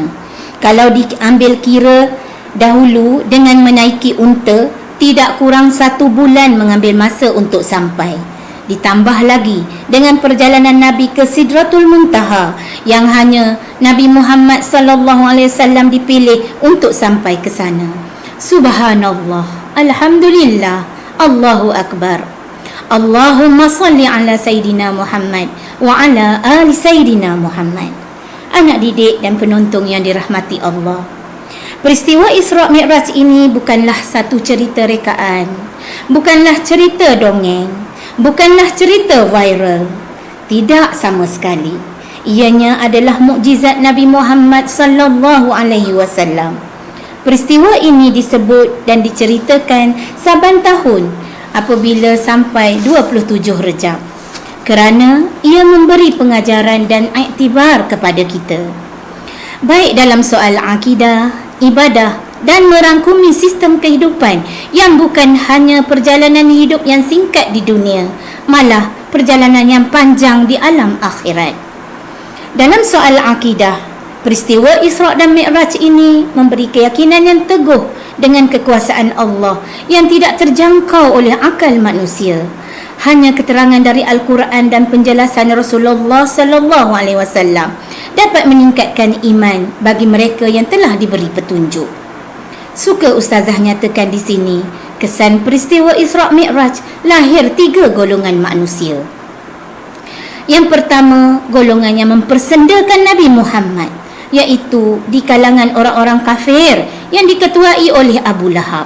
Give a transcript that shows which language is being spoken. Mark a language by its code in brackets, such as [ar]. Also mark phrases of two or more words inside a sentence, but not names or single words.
[ms] Kalau diambil kira dahulu dengan menaiki unta, tidak kurang 1 bulan mengambil masa untuk sampai. Ditambah lagi dengan perjalanan Nabi ke Sidratul Muntaha yang hanya Nabi Muhammad [ar] صلى الله عليه وسلم [ms] dipilih untuk sampai ke sana. [ar] سبحان الله، الحمد لله، الله أكبر. اللهم صل على سيدنا محمد وعلى آل سيدنا محمد. [ms] Anak didik dan penonton yang dirahmati Allah, peristiwa Isra' Mi'raj ini bukanlah satu cerita rekaan, bukanlah cerita dongeng, bukanlah cerita viral. Tidak sama sekali. Ianya adalah mukjizat Nabi Muhammad [ar] صلى الله عليه وسلم. [ms] Peristiwa ini disebut dan diceritakan saban tahun apabila sampai 27 Rejab, kerana ia memberi pengajaran dan iktibar kepada kita, baik dalam soal akidah, ibadah dan merangkumi sistem kehidupan yang bukan hanya perjalanan hidup yang singkat di dunia, malah perjalanan yang panjang di alam akhirat. Dalam soal akidah, Peristiwa Isra' dan Mi'raj ini memberi keyakinan yang teguh dengan kekuasaan Allah yang tidak terjangkau oleh akal manusia. Hanya keterangan dari Al-Quran dan penjelasan Rasulullah [ar] صلى الله عليه وسلم [ms] dapat meningkatkan iman bagi mereka yang telah diberi petunjuk. Suka ustazah nyatakan di sini, kesan peristiwa Isra' Mi'raj lahir 3 golongan manusia. Yang pertama, golongan yang mempersendakan Nabi Muhammad, iaitu di kalangan orang-orang kafir yang diketuai oleh Abu Lahab.